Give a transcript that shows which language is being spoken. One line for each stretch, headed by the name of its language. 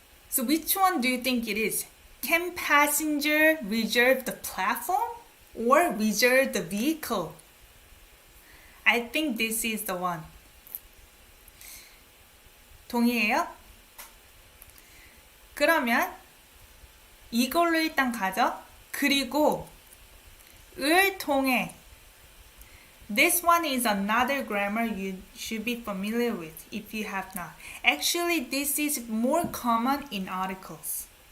English: So which one do you think it is? Can passenger reserve the platform or reserve the vehicle? I think this is the one.
Korean: 동의해요? 그러면 이걸로 일단 가죠. 그리고 을 통해
English: This one is another grammar you should be familiar with if you have not. Actually, this is more common in articles.